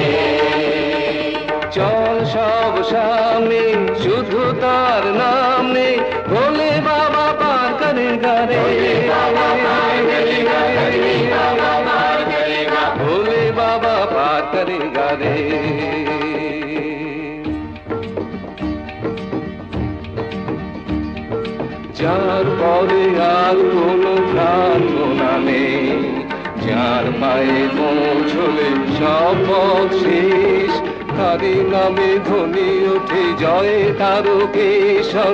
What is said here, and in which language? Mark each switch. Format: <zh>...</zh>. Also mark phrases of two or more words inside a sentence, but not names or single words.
<hi>चल सब सामने शुद्ध तार नाम ने भोले बाबा पार करेगा रे। भोले बाबा पार करेगा, गजरे बाबा पार करेगा। भोले बाबा पार करेगा रे।</hi> <bn>যার পরে আর কোনো প্রাণ গোনা নেই, যার পায়ে পৌঁছলে সব পথ শেষ, তারই নামে ধ্বনি ওঠে জয় তারকেশ্বর,</bn>